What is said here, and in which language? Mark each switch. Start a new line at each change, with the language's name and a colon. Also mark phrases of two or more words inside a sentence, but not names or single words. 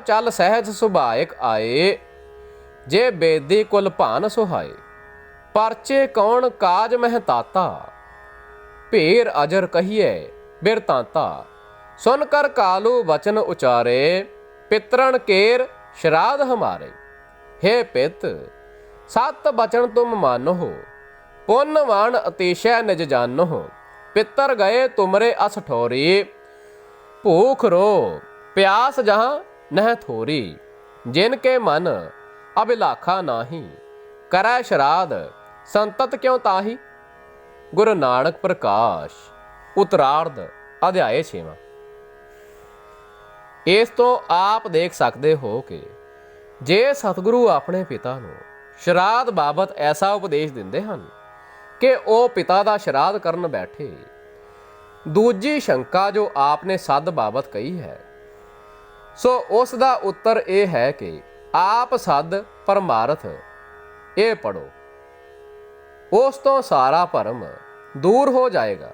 Braj: ਚੱਲ ਸਹਿਜ ਸੁਭਾਇਕ ਆਏ, ਜੇ ਬੇਦੀ ਕੁਲ ਭਾਨ ਸੁਹਾਏ, ਪਰਚੇ ਕੌਣ ਕਾਜ ਮਹਿਤਾਤਾ, ਭੇਰ ਅਜਰ ਕਹੀਏ ਬਿਰਤਾਂਤਾ, ਸੁਨ ਕਰ ਕਾਲੂ ਬਚਨ ਉਚਾਰੇ, ਪਿਤਰਨ ਕੇਰ ਸ਼ਰਾਧ ਹਮਾਰੇ, हे पित सत बचन तुम मानो, पुन वाण अतिशय निज जानो, पितर गए तुमरे अस ठोरी, भूख रो प्यास जहाँ नह थोरी, जिनके मन अभिलाखा नाही, करै श्राद्ध संतत क्यों ताही।
Punjabi: ਗੁਰੂ ਨਾਨਕ ਪ੍ਰਕਾਸ਼ ਉੱਤਰਾਰਧ ਅਧਿਆਇ 6। ਇਸ ਤੋਂ ਆਪ ਦੇਖ ਸਕਦੇ ਹੋ ਕਿ ਜੇ ਸਤਿਗੁਰੂ ਆਪਣੇ ਪਿਤਾ ਨੂੰ ਸ਼ਰਾਧ ਬਾਬਤ ਐਸਾ ਉਪਦੇਸ਼ ਦਿੰਦੇ ਹਨ ਕਿ ਉਹ ਪਿਤਾ ਦਾ ਸ਼ਰਾਧ ਕਰਨ ਬੈਠੇ, ਦੂਜੀ ਸ਼ੰਕਾ ਜੋ ਆਪ ਨੇ ਸੱਦ ਬਾਬਤ ਕਹੀ ਹੈ, ਸੋ ਉਸ ਦਾ ਉੱਤਰ ਇਹ ਹੈ ਕਿ ਆਪ ਸੱਦ ਪਰਮਾਰਥ ਇਹ ਪੜੋ, ਉਸ ਤੋਂ ਸਾਰਾ ਭਰਮ ਦੂਰ ਹੋ ਜਾਏਗਾ।